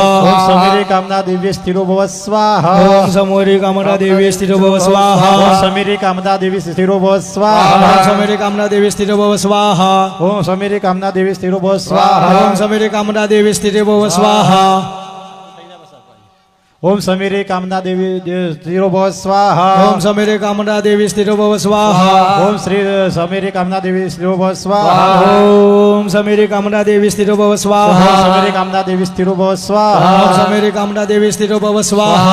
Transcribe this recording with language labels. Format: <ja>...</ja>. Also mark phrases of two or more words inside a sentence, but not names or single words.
<sa>ઓમ સમીરી કામના દેવી સ્થિરો ભવ સ્વાહા ઓમ સમોરી કામના દેવી સ્થિરો ભવ ઓમ સ્વાહા સમીરી કામના દેવી સ્થિરો ભવ ઓમ સ્વાહા સમેરી કામના દેવી સ્થિરો ભવ સ્વાહા ઓમ સમીરી કામના દેવી સ્થિરો ભવ સ્વાહા ઓમ સમેરી કામના દેવી સ્થિરો ભવ સ્વાહા ओम समीरे कामना देवी स्थिरो भव स्वाहा ओम समीरे कामना देवी स्थिरो भव स्वाहा ओम श्री समीरे कामना देवी स्थिरो भव स्वाहा ओम समीरे कामना देवी स्थिरो भव स्वाहा ओम समीरे कामना देवी स्थिरो भव स्वाहा ओम समीरे कामना देवी स्थिरो भव स्वाहा</sa>